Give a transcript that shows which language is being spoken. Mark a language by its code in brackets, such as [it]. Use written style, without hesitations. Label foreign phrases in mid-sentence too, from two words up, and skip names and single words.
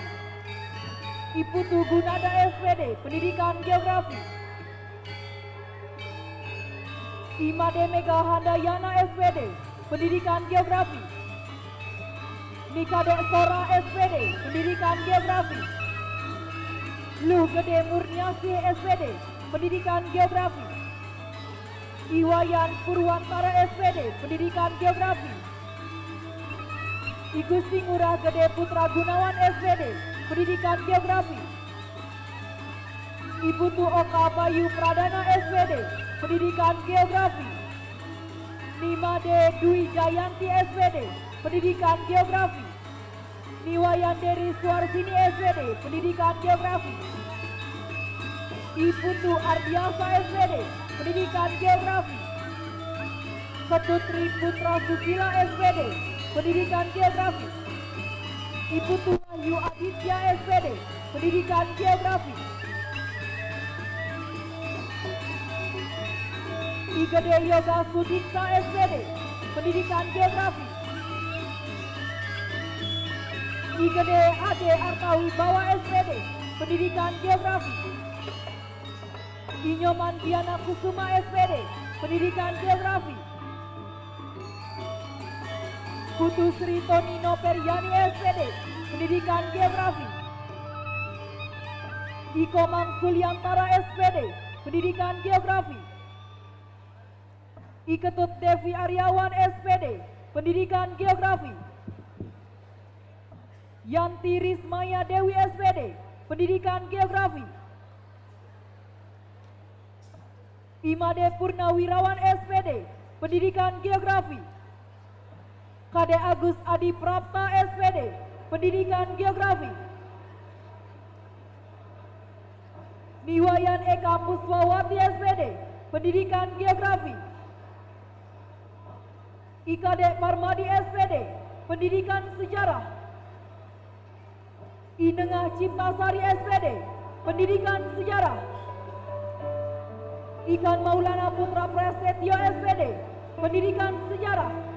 [id] Iputu Gunada SPD, Pendidikan Geografi. Imade Mega Handayana SPD, Pendidikan Geografi. Nikadek Sora SPD, Pendidikan Geografi. Luh Gede Murniasih SPD, Pendidikan Geografi. Iwayan Purwantara SPD, Pendidikan Geografi. Igusti Ngurah Gede Putra Gunawan SPD, Pendidikan Geografi. Iputu Oka Bayu Pradana SPD, Pendidikan Geografi. Nimade Dwi Jayanti SPD, Pendidikan Geografi. Niwayan Deri Suarsini SPD, Pendidikan Geografi. Iputu Ardiasa SPD, Pendidikan Geografi. Ketutri Putra Susila SPD, Pendidikan Geografi. Iputu Wahyu Aditya SPD, Pendidikan Geografi. Gede Yoga Sudiksa SPD, Pendidikan Geografi. I Gede Ade Artawi Bawa SPD, Pendidikan Geografi. I Nyoman Diana Kusuma SPD, Pendidikan Geografi. Putu Sri Tonino Periani SPD, Pendidikan Geografi. I Komang Suliantara SPD, Pendidikan Geografi. I Ketut Devi Aryawan SPD, Pendidikan Geografi. Yanti Rismaya Dewi SPD, Pendidikan Geografi. Imade Purnawirawan SPD, Pendidikan Geografi. Kade Agus Adi Prapta SPD, Pendidikan Geografi. Niwayan Eka Puswawati SPD, Pendidikan Geografi. Ikade Parmadi SPD, Pendidikan Sejarah. Inengah Ciptasari SPD, Pendidikan Sejarah. Ikan Maulana Putra Prasetyo SPD, Pendidikan Sejarah.